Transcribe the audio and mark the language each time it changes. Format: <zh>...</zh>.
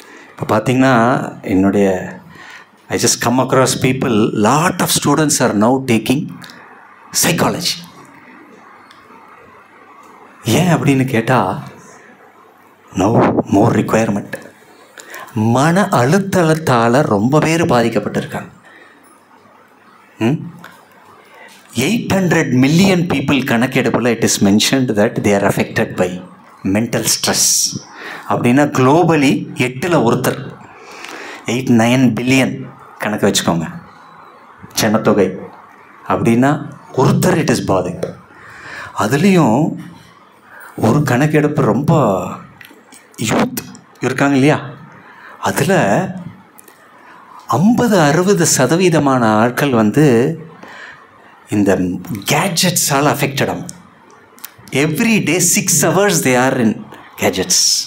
<en>இப்போ பார்த்தீங்கன்னா என்னுடைய I just come across people, lot of students are now taking psychology.</en> <ta>ஏன் அப்படின்னு கேட்டால், no more requirement. மன அழுத்தத்தால் ரொம்ப பேர் பாதிக்கப்பட்டிருக்காங்க.</ta> <en>800 million people கணக்கெடுப்பில் it is mentioned that they are affected by mental stress.</en> <ta>அப்படின்னா குளோபலி 8ல் ஒருத்தர், 8-9 பில்லியன் கணக்கு வச்சுக்கோங்க. ஜனத்தொகை அப்படின்னா ஒருத்தர் இட் இஸ் பாதிங். அதுலேயும் ஒரு கணக்கெடுப்பு ரொம்ப யூத் இருக்காங்க இல்லையா, அதில் 50-60% ஆட்கள் இந்த கேட்ஜெட்ஸால் அஃபெக்டடாம்.</ta> <en>Every day 6 hours they are in gadgets.</en>